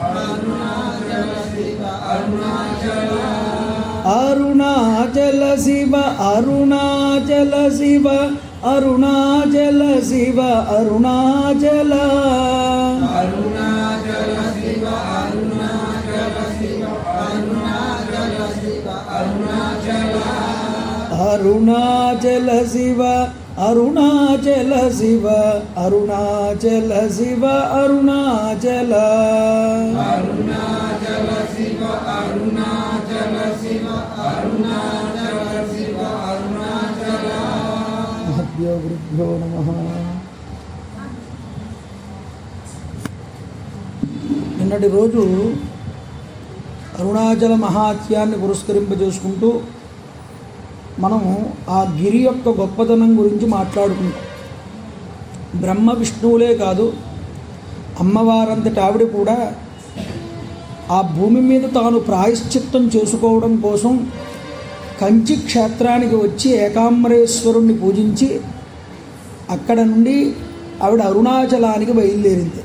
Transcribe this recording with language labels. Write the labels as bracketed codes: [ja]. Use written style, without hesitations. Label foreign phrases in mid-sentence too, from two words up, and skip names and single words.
[sa] अरुणाचल शिव अरुणाचल शिव अरुणाचल शिव अरुणाचल अरुणाचल शिव अरुणाचल शिव अरुणाचल शिव अरुणाचल अरुणाचल शिव अरुणाचल शिव अरुणाचल शिव अरुणाचल। महद्भ्यो गुरुभ्यो नमः। [te] నిన్నటి రోజు అరుణాచల మహాత్యాన్ని పురస్కరింపజేసుకుంటూ మనము ఆ గిరి యొక్క గొప్పతనం గురించి మాట్లాడుకుంటాం. బ్రహ్మ విష్ణువులే కాదు, అమ్మవారంతటి ఆవిడ కూడా ఆ భూమి మీద తాను ప్రాయశ్చిత్తం చేసుకోవడం కోసం కంచి క్షేత్రానికి వచ్చి ఏకాంబరేశ్వరుణ్ణి పూజించి అక్కడ నుండి ఆవిడ అరుణాచలానికి బయలుదేరింది.